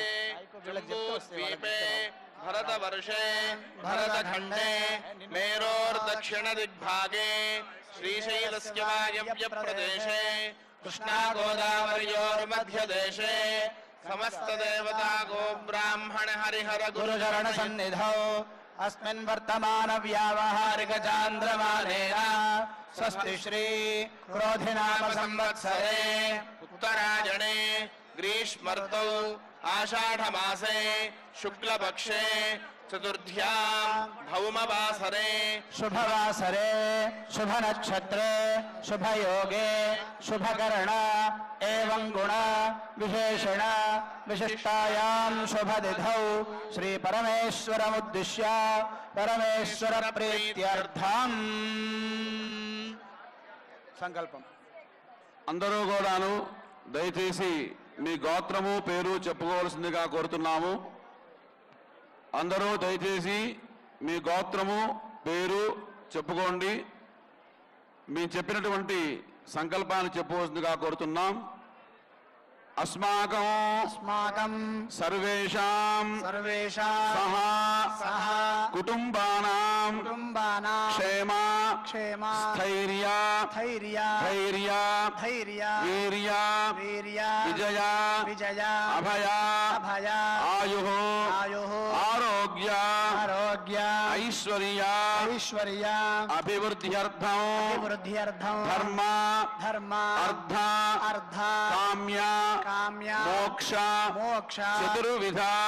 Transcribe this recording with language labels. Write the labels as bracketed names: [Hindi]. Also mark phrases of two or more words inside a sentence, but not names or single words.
[Sanskrit] జంబూద్వీపే భరతవర్షే భరతఖండే మేరోర్దక్షిణ దిగ్భాగే శ్రీశైలస్య వాయవ్య ప్రదేశే కృష్ణా గోదావర్యోర్మధ్యదేశే సమస్త దేవతా గో బ్రాహ్మణ హరిహర గురుచరణ సన్నిధౌ अस्मिन् वर्तमान व्यावहारिक चान्द्रमानेन स्वस्ति श्री क्रोधिनाम संवत्सरे उत्तरायणे ग्रीष्मर्तौ आषाढमासे शुक्लपक्षे चतुर्थ्यां भौमवासरे शुभवासरे शुभ नक्षत्रे शुभ योगे शुभकरण एवं गुण विशेषण विशिष्टायां शुभतिथौ श्री परमेश्वरमुद्दिश्य परमेश्वर प्रीत्यर्थम संकल्पम [Telugu] అందరూ కూడాను దయచేసి మీ గోత్రము పేరు చెప్పుకోవాల్సిందిగా కోరుతున్నాము. అందరూ దయచేసి మీ గోత్రము పేరు చెప్పుకోండి. మేము చెప్పినటువంటి సంకల్పాన్ని చెప్పవలసిందిగా కోరుతున్నాం. [Sanskrit] अस्माकं सर्वेषां सह कुटुंबानां क्षेम स्थैर्य वीर्य विजय अभय आयुः आरोग्य ऐश्वर्य अभिवृद्ध्यर्थं धर्म अर्थ काम्य मोक्ष चतुर्विध